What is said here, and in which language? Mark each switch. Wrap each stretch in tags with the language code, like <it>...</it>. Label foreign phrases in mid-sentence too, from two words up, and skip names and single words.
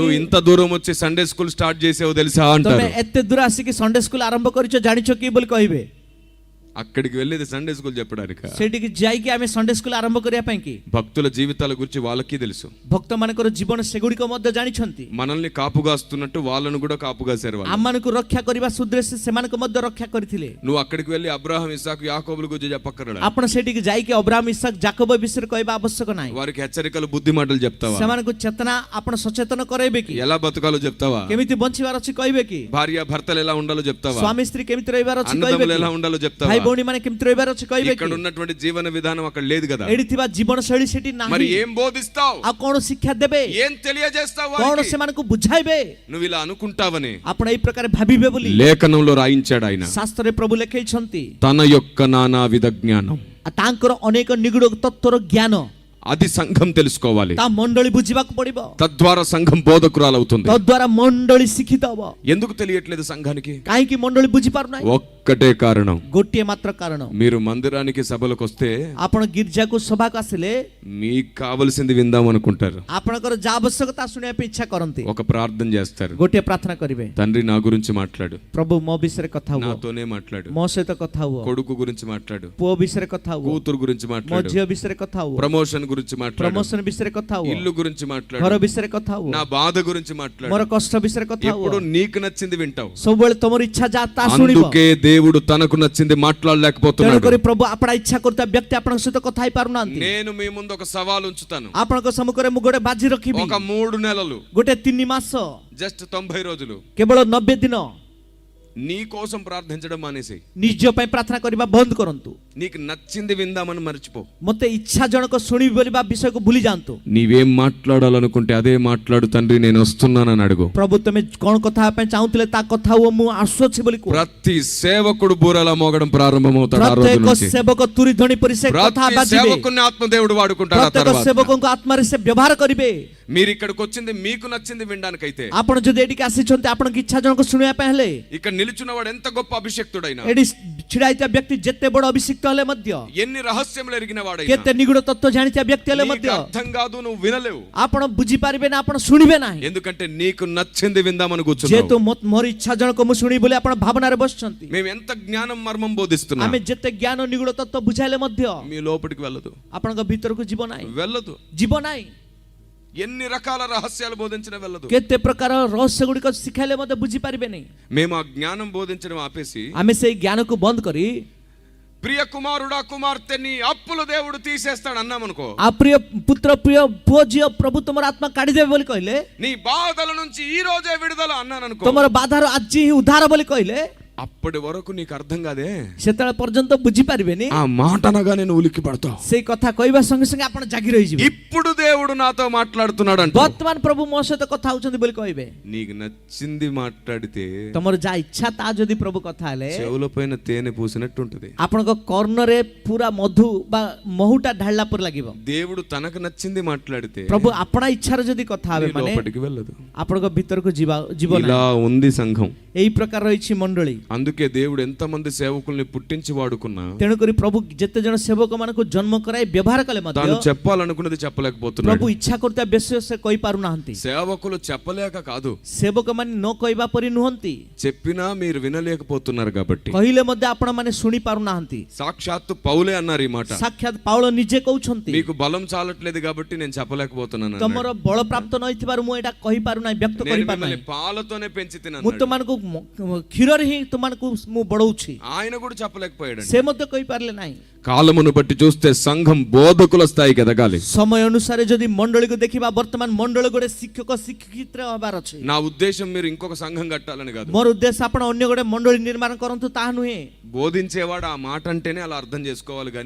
<te>నువ్వు ఇంత దూరం వచ్చి</te> <en>Sunday school</en> <te>స్టార్ట్ చేసావు తెలుసా అంటారు.</te> <or>ତମେ ଏତେ ଦୂର ଆସିକି</or> <en>Sunday school</en> <or>ଆରମ୍ଭ କରିଛ ଜାଣିଛ କି ବୋଲି କହିବେ।</or> <te>అక్కడికి వెళ్ళేది</te> <en>Sunday school</en> <te>చెప్పడానికి.</te> <or>ସେଠିକି ଯାଇକି ଆମେ</or> <en>Sunday school</en> <or>ଆରମ୍ଭ କରିବା ପାଇଁ କି?</or> <te>భక్తుల జీవితాల గురించి వాళ్ళకి తెలుసు.</te> <or>ଭକ୍ତ ମାନଙ୍କର ଜୀବନ ସେଗୁଡ଼ିକ ମଧ୍ୟ ଜାଣିଛନ୍ତି।</or> <te>మనల్ని కాపుగాస్తున్నట్టు వాళ్ళను కూడా కాపుగాసారు వాళ్ళు.</te> <or>ଆମମାନଙ୍କୁ ରକ୍ଷା କରିବା ସୁଦ୍ଦେଶ୍ୟ ସେମାନଙ୍କୁ ମଧ୍ୟ ରକ୍ଷା କରିଥିଲେ।</or> <te>నువ్వు అక్కడికి వెళ్ళి అబ్రహాం ఇస్సాకు యాకోబుల గురించి చెప్పక్కర్లేదు.</te> <or>ଆପଣ ସେଠିକି ଯାଇକି ଅବ୍ରାହମ ଇସାକ ଯାକୋବ ବିଷୟରେ କହିବା ଆବଶ୍ୟକ ନାହିଁ।</or> <te>వారికి హెచ్చరికలు బుద్ధి మాటలు చెప్తావా?</te> <or>ସେମାନଙ୍କୁ ଚେତନା ଆପଣ ସଚେତନ କରାଇବେ କି?</or> <te>ఎలా బతకాలో చెప్తావా?</te> <or>କେମିତି ବଞ୍ଚିବାର ଅଛି କହିବେ କି?</or> <te>భార్య భర్తలు ఎలా ఉండాలో చెప్తావా?</te> <or>ସ୍ୱାମୀ ସ୍ତ୍ରୀ କେମିତି ରହିବାର ଅଛି କହିବେ</or> <te>అన్నదమ్ములు</te> <or>କି?</or> <te>ఎలా ఉండాలో చెప్తావా?</te> <or>ଭାଇ ଭଉଣୀ ମାନେ କେମିତି ରହିବାର ଅଛି କହିବେ</or> <te>ఇక్కడ</te> <or>କି?</or> <te>ఉన్నటువంటి జీవన విధానం అక్కడ లేదు కదా.</te> <or>ଏଠି ଥିବା ଜୀବନ ଶୈଳୀ ସେଠି</or> <te>మరి</te> <or>ନାହିଁ।</or> <te>ఏం బోధిస్తావు?</te> <or>ଆଉ କଣ ଶିକ୍ଷା ଦେବେ?</or> <te>ఏం తెలియజేస్తావు?</te> <or>କଣ</or> <te>వారికి?</te> <or>ସେମାନଙ୍କୁ ବୁଝାଇବେ?</or> <te>నువ్వు ఇలా అనుకుంటావని</te> <or>ଆପଣ ଏଇ ପ୍ରକାର ଭାବିବେ ବୋଲି</or> <te>లేఖనంలో రాయించాడు ఆయన.</te> <or>ଶାସ୍ତ୍ରରେ ପ୍ରଭୁ ଲେଖେଇଛନ୍ତି।</or> <te>తన యొక్క నానావిధ జ్ఞానం,</te> <or>ତାଙ୍କର ଅନେକ ନିଗୁଡ ତତ୍ତ୍ୱର ଜ୍ଞାନ</or> <te>అది సంఘం తెలుసుకోవాలి.</te> <or>ତା ମଣ୍ଡଳୀ ବୁଝିବାକୁ ପଡିବ।</or> <te>తద్వారా సంఘం బోధకురాలవుతుంది.</te> <or>ତଦ୍ୱାରା ମଣ୍ଡଳୀ ଶିକ୍ଷିତ ହବ।</or> <te>ఎందుకు తెలియట్లేదు సంఘానికి?</te> <or>କାହିଁକି ମଣ୍ଡଳୀ ବୁଝି ପାରୁନାହିଁ?</or> <te>ఒక్కటే కారణం,</te> <or>ଗୋଟିଏ ମାତ୍ର କାରଣ।</or> <te>మీరు మందిరానికి సభలకు వస్తే</te> <or>ଆପଣ ଗିର୍ଜାକୁ ସଭାକୁ ଆସିଲେ</or> <te>మీకు కావలసింది విందాం అనుకుంటారు.</te> <or>ଆପଣଙ୍କର ଯାହା ଆବଶ୍ୟକତା ଶୁଣିବା ପାଇଁ ଇଚ୍ଛା କରନ୍ତି।</or> <te>ఒక ప్రార్థన చేస్తారు.</te> <or>ଗୋଟିଏ ପ୍ରାର୍ଥନା କରିବେ,</or> <te>తండ్రి నా గురించి మాట్లాడు,</te> <or>ପ୍ରଭୁ ମୋ ବିଷୟରେ କଥା ହୁଅ,</or> <te>నాతోనే మాట్లాడు,</te> <or>ମୋ ସହିତ କଥା ହୁଅ,</or> <te>కొడుకు గురించి మాట్లాడు,</te> <or>ପୁଅ ବିଷୟରେ କଥା ହୁଅ,</or> <te>కూతురు గురించి</te> <or>ମୋ</or> <te>మాట్లాడు,</te> <or>ଝିଅ ବିଷୟରେ କଥା ହୁଅ,</or> <te>ప్రమోషన్ గురించి మాట్లాడు,</te> <or>ପ୍ରମୋସନ ବିଷୟରେ କଥା ହୁଅ,</or> <te>ఇల్లు గురించి</te> <or>ଘର</or> <te>మాట్లాడు,</te> <or>ବିଷୟରେ କଥା ହୁଅ,</or> <te>నా బాధ గురించి మాట్లాడు.</te> <or>ମୋର କଷ୍ଟ ବିଷୟରେ କଥା</or> <te>ఎప్పుడు</te> <or>ହୁଅ।</or> <te>నీకు నచ్చింది వింటావు.</te> <or>ସବୁବେଳେ ତମର ଇଚ୍ଛା ଯାହା ତାହା ଶୁଣିବ।</or> <te>అందుకే దేవుడు తనకు నచ్చింది మాట్లాడలేకపోతున్నాడు.</te> <or>ତେଣୁକରି ପ୍ରଭୁ ଆପଣ ଇଚ୍ଛା କରୁଥିବା ବ୍ୟକ୍ତି ଆପଣଙ୍କ ସହିତ କଥା ହେଇପାରୁନାହାନ୍ତି।</or> <te>నేను మీ ముందు ఒక సవాల్ ఉంచుతాను.</te> <or>ଆପଣଙ୍କ ସମ୍ମୁଖରେ ମୁଁ ଗୋଟେ ବାଜି ରଖିବି।</or> <te>ఒక 3 నెలలు,</te> <or>ଗୋଟେ 3 ମାସ,</or> <te>జస్ట్ 90 రోజులు</te> <or>କେବଳ 90 ଦିନ</or> <te>నీ కోసం ప్రార్థించడం మానేసి</te> <or>ନିଜ ପାଇଁ ପ୍ରାର୍ଥନା କରିବା ବନ୍ଦ କରନ୍ତୁ।</or> <te>నీకు నచ్చింది విందామని మర్చిపో.</te> <or>ମତେ ଇଚ୍ଛା ଜଣକ ଶୁଣିବି ବୋଲି ବା ବିଷୟକୁ ଭୁଲି ଯାଆନ୍ତୁ।</or> <te>నీవేం మాట్లాడాలనుకుంటే అదే మాట్లాడు తండ్రి, నేను వస్తున్నానని అడుగు.</te> <or>ପ୍ରଭୁ ତମେ କଣ କଥା ହେବା ପାଇଁ ଚାହୁଁଥିଲେ ତା କଥା ହୁଅ, ମୁଁ ଆସୁଅଛି ବୋଲି କୁହ।</or> <te>ప్రతి సేవకుడు బూరలా మోగడం ప్రారంభమవుతాడు ఆ రోజు</te> <or>ପ୍ରତ୍ୟେକ</or> <te>నుంచి.</te> <or>ସେବକ ତୁରି ଧ୍ୱନି ପରି ସେ କଥା</or> <te>ప్రతి</te> <or>ବାଜିବେ।</or> <te>సేవకుని ఆత్మదేవుడు వాడుకుంటాడు. ఆ</te> <or>ପ୍ରତ୍ୟେକ</or> <te>తర్వాత</te> <or>ସେବକଙ୍କ ଆତ୍ମାରେ ସେ ବ୍ୟବହାର କରିବେ।</or> <te>మీరు ఇక్కడికి వచ్చింది మీకు నచ్చింది వినడానికైతే,</te> <or>ଆପଣ ଯଦି ଏଠିକି ଆସିଛନ୍ତି ଆପଣଙ୍କ ଇଚ୍ଛା ଜଣକ ଶୁଣିବା ପାଇଁ ହେଲେ,</or> <te>ఇక్కడ నిలుచున్నవాడు ఎంత గొప్ప అభిషక్తుడైనా</te> <or>ଏଠି ଛିଡ଼ା ହେଇଥିବା ବ୍ୟକ୍ତି ଯେତେ ବଡ଼ ଅଭିଷିକ୍ତ ହେଲେ ମଧ୍ୟ,</or> <te>ఎన్ని రహస్యములు ఎరిగిన వాడైనా</te> <or>କେତେ ନିଗୁଡ ତତ୍ତ୍ୱ ଜାଣିଥିବା ବ୍ୟକ୍ତି ହେଲେ</or> <te>నీకు</te> <or>ମଧ୍ୟ</or> <te>అర్థం కాదు, నువ్వు వినలేవు.</te> <or>ଆପଣ ବୁଝିପାରିବେ ନା, ଆପଣ ଶୁଣିବେ ନାହିଁ।</or> <te>ఎందుకంటే నీకు నచ్చింది విందామని</te> <or>ଯେହେତୁ</or> <te>కూర్చున్నావు.</te> <or>ମୋର ଇଚ୍ଛା ଜଣକ ମୁଁ ଶୁଣିବି ବୋଲି ଆପଣ ଭାବନାରେ ବସିଛନ୍ତି।</or> <te>మేము ఎంత జ్ఞానం మర్మం బోధిస్తున్నా</te> <or>ଆମେ ଯେତେ ଜ୍ଞାନ ନିଗୁଡ ତତ୍ତ୍ୱ ବୁଝାଇଲେ ମଧ୍ୟ</or> <te>మీ లోపలికి వెళ్ళదు,</te> <or>ଆପଣଙ୍କ ଭିତରକୁ ଯିବ ନାହିଁ,</or> <te>వెళ్ళదు.</te> <or>ଯିବ ନାହିଁ।</or> <te>ఎన్ని రకాల రహస్యాలు బోధించినా వెళ్ళదు.</te> <or>କେତେ ପ୍ରକାର ରହସ୍ୟ ଗୁଡ଼ିକ ଶିଖାଇଲେ ମଧ୍ୟ ବୁଝିପାରିବେ ନାହିଁ।</or> <te>మేము ఆ జ్ఞానం బోధించడం ఆపేసి,</te> <or>ଆମେ ସେଇ ଜ୍ଞାନକୁ ବନ୍ଦ କରି</or> <te>ప్రియ కుమారుడా కుమార్తె నీ అప్పులు దేవుడు తీసేస్తాడు అన్నామనుకో, ఆ ప్రియ పుత్ర ప్రియ</te> <or>ପୁଅ ଝିଅ ପ୍ରଭୁ ତୁମର ଆତ୍ମା କାଢିଦେବେ ବୋଲି କହିଲେ,</or> <te>నీ బాధల నుంచి ఈ రోజే విడుదల అన్నాననుకో,</te> <or>ତୁମର ବାଧାର ଆଜି ହିଁ ଉଦ୍ଧାର ବୋଲି କହିଲେ,</or> <te>అప్పటి వరకు నీకు అర్థం కాదే.</te> <or>ସେତେବେଳେ ପର୍ଯ୍ୟନ୍ତ ବୁଝିପାରିବେନି।</or> <te>ఆ మాట అనగానే నువ్వు ఉలిక్కి పడతావు.</te> <or>ସେଇ କଥା କହିବା ସଙ୍ଗେ ସଙ୍ଗେ ଆପଣ ଜାଗି ରହିଯିବେ।</or> <te>ఇప్పుడు దేవుడు నాతో మాట్లాడుతున్నాడు అంటే</te> <or>ବର୍ତ୍ତମାନ ପ୍ରଭୁ ମୋ ସହିତ କଥା ହଉଛନ୍ତି ବୋଲି କହିବେ।</or> <te>నీకు నచ్చింది మాట్లాడితే</te> <or>ତମର ଯାହା ଇଚ୍ଛା ତା ଯଦି ପ୍ରଭୁ କଥା ହେଲେ,</or> <te>చెవుల పైన తేనె పూసినట్టు ఉంటది.</te> <or>ଆପଣଙ୍କ କର୍ଣ୍ଣରେ ପୁରା ମଧୁ ବା ମହୁଟା ଢାଳିଲା ପରି ଲାଗିବ।</or> <te>దేవుడు తనకు నచ్చింది మాట్లాడితే</te> <or>ପ୍ରଭୁ ଆପଣା ଇଚ୍ଛାରେ ଯଦି କଥା ହେବେ</or> <te>నీ</te> <or>ମାନେ</or> <te>లోపలికి వెళ్ళదు.</te> <or>ଆପଣଙ୍କ ଭିତରକୁ ଯିବ</or> <te>ఇలా</te> <or>ନାହିଁ।</or> <te>ఉంది సంఘం.</te> <or>ଏଇ ପ୍ରକାର ରହିଛି ମଣ୍ଡଳୀ।</or> <te>అందుకే దేవుడు ఎంతమంది సేవకుల్ని పుట్టించి వాడుకున్నా</te> <or>ତେଣୁକରି ପ୍ରଭୁ ଯେତେ ଜଣ ସେବକ ମାନଙ୍କୁ ଜନ୍ମ କରାଇ ବ୍ୟବହାର କଲେ ମଧ୍ୟ</or> <te>తాను చెప్పాలనుకున్నది చెప్పలేకపోతున్నాడు.</te> <or>ପ୍ରଭୁ ଇଚ୍ଛା କରୁଥିବା ବିଷୟ ସେ କହିପାରୁନାହାନ୍ତି।</or> <te>సేవకులు చెప్పలేక కాదు,</te> <or>ସେବକ ମାନେ ନ କହିବା ପରି ନୁହନ୍ତି,</or> <te>చెప్పినా మీరు వినలేకపోతున్నారు కాబట్టి.</te> <or>କହିଲେ ମଧ୍ୟ ଆପଣ ମାନେ ଶୁଣି ପାରୁନାହାନ୍ତି।</or> <te>సాక్షాత్తు పౌలే అన్నారు ఈ మాట,</te> <or>ସାକ୍ଷାତ ପାଉଳ ନିଜେ କହୁଛନ୍ତି,</or> <te>మీకు బలం చాలట్లేదు కాబట్టి నేను చెప్పలేకపోతున్నాను అన్నాడు.</te> <or>ତମର ବଳ ପ୍ରାପ୍ତ ନହେଇଥିବାରୁ ମୁଁ ଏଇଟା କହିପାରୁନାହିଁ, ବ୍ୟକ୍ତ</or> <te>నేను</te> <or>କରିପାରୁନାହିଁ।</or> <te>మిమ్మల్ని పాలతోనే పెంచి</te> <or>ମୁଁ</or> <te>తిన్నాను.</te> <or>ତୁମମାନଙ୍କୁ କ୍ଷୀରରେ ହିଁ ତୁମମାନଙ୍କୁ ମୁଁ ବଢଉଛି,</or> <te>ఆయన కూడా చెప్పలేకపోయాడు.</te> <or>ସେ ମଧ୍ୟ କହିପାରିଲେ ନାହିଁ।</or> <te>కాలమును బట్టి చూస్తే సంఘం బోధకుల స్థాయికి ఎదగాలి.</te> <or>ସମୟ ଅନୁସାରେ ଯଦି ମଣ୍ଡଳୀକୁ ଦେଖିବା, ବର୍ତ୍ତମାନ ମଣ୍ଡଳ ଗୋଟେ ଶିକ୍ଷକ ଶିକ୍ଷିତ ହେବାର ଅଛି।</or> <te>నా ఉద్దేశం మీరు ఇంకొక సంఘం కట్టాలని కాదు.</te> <or>ମୋର ఉଦ୍ଦେଶ୍ୟ ଆପଣ ଅନ୍ୟ ଗୋଟେ ମଣ୍ଡଳୀ ନିର୍ମାଣ କରନ୍ତୁ ତାହା ନୁହେଁ।</or> <te>బోధించేవాడు ఆ మాట అంటేనే అలా అర్థం చేసుకోవాలి గాని,</te>